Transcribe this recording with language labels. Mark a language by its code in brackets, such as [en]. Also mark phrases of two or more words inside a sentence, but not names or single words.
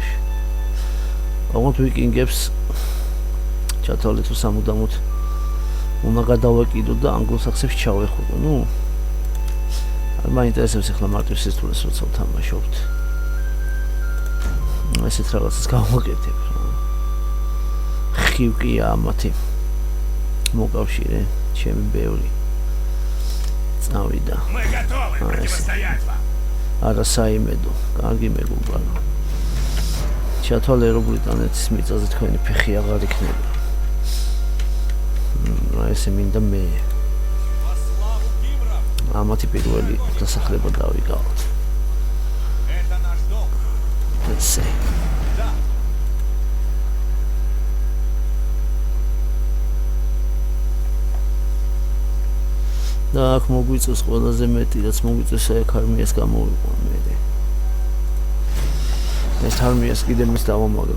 [ka] ოღონდ ვიკინგებს ჩათვალეთ თუ სამუდამოდ უნდა გადავაკიდო და ანგლოსაქსებს ჩავეხოდო. ნუ მაინტერესებს ახლა მარტივ სირთულეს როცა ვთამაშობთ. ესეთ რაღაცას გავაკეთებ რა. ხივკია ამათი მოკავშირე ჩემი ბევრი წავიდა. [ru] Мы готовы противостоять вам. [ka] არა საიმედო, კარგი მეგობარო. ჩათვალე რომ ბრიტანეთის მიწაზე თქვენი ფეხი აღარ იქნება. ესე მინდა მე. ამათი პირველი დასახლება დავიკავოთ. [ru] Это наш дом. [ka] ესე. და აქ მოგვიწევს ყველაზე მეტი, რაც მოგვიწევს აქ არმიას გამოვიყვან მე. ეს არმიას კიდე მის დავამაგრო.